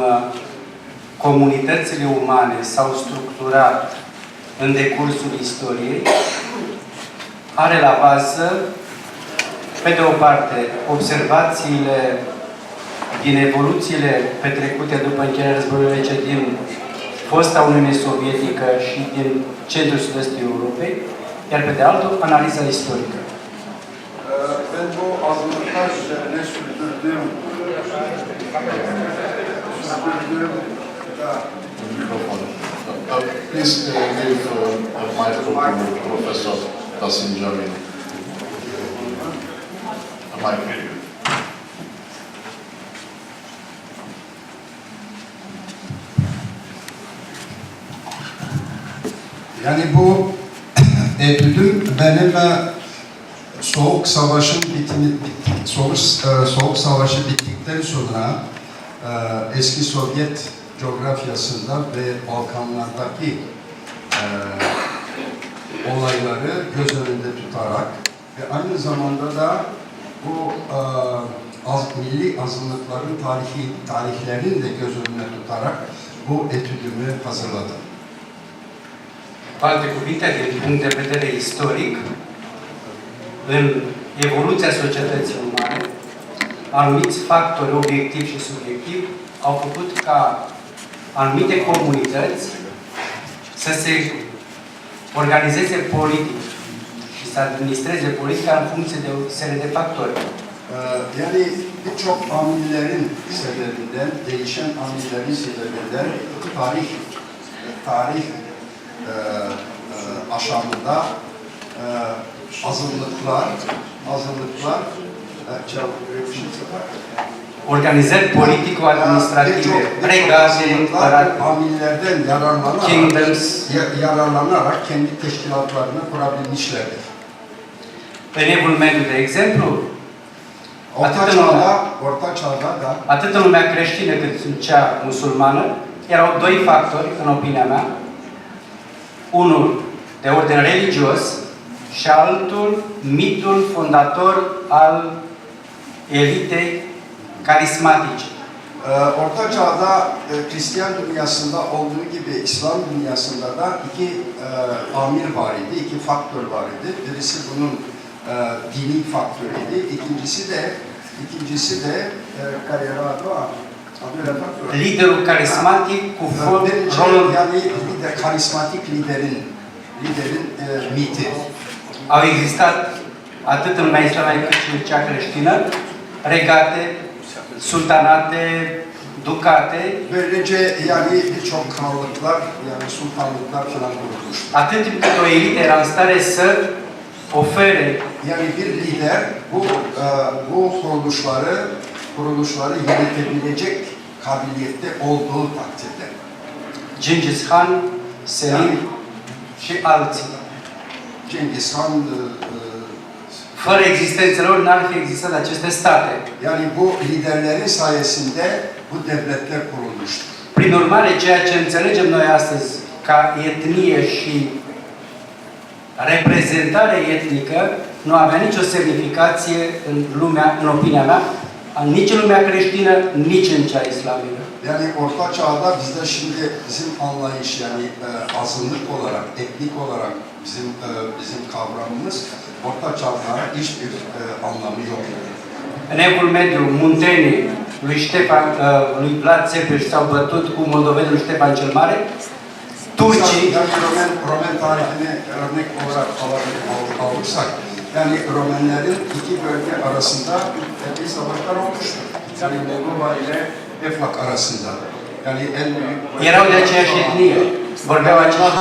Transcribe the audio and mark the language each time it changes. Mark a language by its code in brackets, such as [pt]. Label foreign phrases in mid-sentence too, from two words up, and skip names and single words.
[ro] comunitățile umane s-au structurat în decursul istoriei, are la bază, pe de o parte, observațiile din evoluțiile petrecute după încheierea războiului rece din fosta Uniune Sovietică și din centrul sud-estul Europei, iar pe de altul, analiza istorică. [tr] Pentru hazırlıklar sürdürdüğüm [en] Please give a microphone to Professor Tasin Jamil. A microphone. [tr] Yani bu etüdüm benim Soğuk Savaş'ın Soğuk Savaşı bittikten sonra eski Sovyet coğrafyasında ve Balkanlardaki olayları göz önünde tutarak ve aynı zamanda da bu milli azınlıkların tarihlerini de göz önüne tutarak bu etüdümü hazırladım. [ro] Cu alte cuvinte, din punct de vedere istoric, în evoluția societății umane, anumiți factori obiectivi și subiectivi au făcut ca anumite comunități să se organizeze politic și să administreze politica în funcție de o serie de factori. [tr] Yani birçok amillerin sebebinden, değişen amillerin sebebinden tarih aşamında azınlıklar [ro] organizări politico-administrative, regate, [tr] amillerden yararlanarak kendi teşkilatlarını kurabilmişlerdir. [ro] În Evul Mediu, de exemplu, [tr] Orta Çağ'da da [ro] atât în lumea creștină cât în cea musulmană, erau doi factori, în opinia mea. Unul de ordin religios și altul mitul fondator al elitei carismatice. [tr] Orta Çağ'da Hristiyan dünyasında olduğu gibi İslam dünyasında da iki amir var idi, iki faktör var idi. Birisi bunun dini faktörüydü, ikincisi de kariyerado [ro] Liderul carismatic cu rolul. [tr] yani karismatik liderin miti. [ro] Au existat atât în lumea islamică cât și în cea creștină, regate, sultanate, ducate. [tr] Böylece yani birçok krallıklar, yani sultanlıklar falan kurulmuştu. [ro] Atât timp cât o elită era în stare să ofere [tr] Yani bir lider bu kuruluşları yönetebilecek kabiliyette olduğu takdirde. [ro] Genghis Khan, Selim și alții. [tr] Cengiz Han, [ro] Fără existența lor n-ar fi existat aceste state. [tr] yani bu liderlerin sayesinde bu devletler kurulmuştur. [ro] Prin urmare, ceea ce înțelegem noi astăzi ca etnie și reprezentare etnică nu avea nicio semnificație în lumea, în opinia mea, nici în lumea creștină, nici în cea islamică. [tr] Yani Orta Çağ'da bizde şimdi bizim anlayış yani azınlık olarak, etnik olarak bizim kavramımız Orta Çağ'da hiçbir anlamı yok. [ro] În Evul Mediu, muntenii lui Vlad Țepeș s-au bătut cu moldovenul lui Ștefan cel Mare. Turcii, [tr] Yani Roman tarihine örnek olarak alırsak, yani Romenlerin iki bölge arasında epey savaşlar olmuştur. Yani Moldova ile Eflak arasında. Yani en büyük... [ro] erau de aceeași etnie, vorbeau același